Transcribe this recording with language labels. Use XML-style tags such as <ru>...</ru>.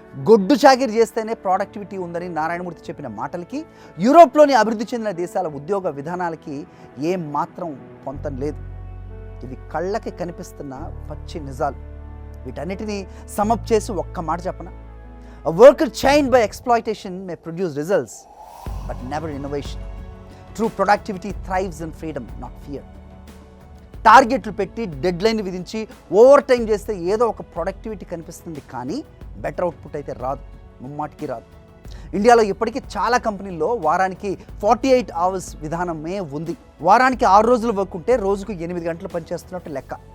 <te>గొడ్డు చాకిరి చేస్తేనే ప్రొడక్టివిటీ ఉందని నారాయణమూర్తి చెప్పిన మాటలకి యూరోప్లోని అభివృద్ధి చెందిన దేశాల ఉద్యోగ విధానాలకి ఏం మాత్రం పొంతం లేదు. ఇవి కళ్ళకి కనిపిస్తున్న పచ్చి నిజాలు. వీటన్నిటినీ సమప్ చేసి ఒక్క మాట చెప్పనా?</te> <en>A worker chained by exploitation may produce results, but never innovation. True productivity thrives in freedom, not fear.</en> <te>టార్గెట్లు పెట్టి డెడ్లైన్ విధించి ఓవర్ టైం చేస్తే ఏదో ఒక ప్రొడక్టివిటీ కనిపిస్తుంది, కానీ బెటర్ అవుట్పుట్ అయితే రాదు, ముమ్మాటికి రాదు. ఇండియాలో ఇప్పటికీ చాలా కంపెనీల్లో వారానికి 48 అవర్స్ విధానమే ఉంది. వారానికి 6 రోజులు వర్క్ ఉంటే రోజుకు 8 గంటలు పనిచేస్తున్నట్టు లెక్క.</te>